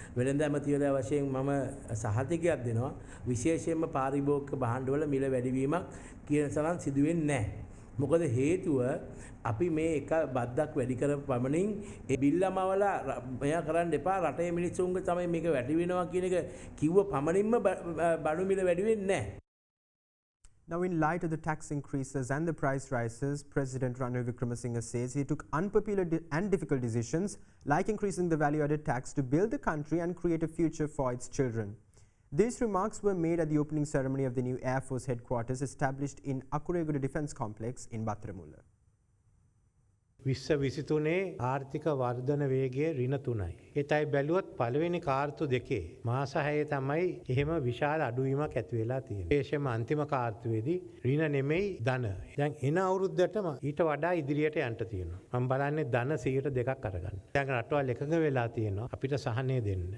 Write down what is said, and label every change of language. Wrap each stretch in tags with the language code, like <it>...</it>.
<si>වෙළඳ ඇමතිවරයා වශයෙන් මම සහතිකයක් දෙනවා. විශේෂයෙන්ම පාරිභෝගික භාණ්ඩවල මිල වැඩිවීමක් කියන තරම් සිදු වෙන්නේ නැහැ. මොකද හේතුව අපි මේ එක බද්දක් වැඩි කර පමණින් ඒ බිල්ලමවල මෙයා කරන්න එපා රටේ මිනිස්සුන්ගේ තමයි මේක වැඩි වෙනවා කියන එක කිව්ව පමණින්ම බඩු මිල වැඩි වෙන්නේ නැහැ.</si> <en>Now, in light of the tax increases and the price rises, President Ranil Wickremesinghe says he took unpopular and difficult decisions like increasing the value-added tax to build the country and create a future for its children. These remarks were made at the opening ceremony of the new Air Force headquarters established in Akureguda Defence Complex in Battaramulla.</en> <si>විශ්ව 23 ආර්ථික වර්ධන වේගය ඍණ 3යි. ඒතයි බැලුවොත් පළවෙනි කාර්තු දෙකේ මාස 6 තමයි එහෙම විශාල අඩුවීමක් ඇති වෙලා තියෙන්නේ. විශේෂයෙන්ම අන්තිම කාර්තුවේදී ඍණ නෙමෙයි ධන. දැන් එන අවුරුද්දටම ඊට වඩා ඉදිරියට යන්න තියෙනවා. මම බලන්නේ ධන 100%ක් අරගන්න. දැන් රටවල් එකඟ වෙලා තියෙනවා අපිට සහනය දෙන්න.</si>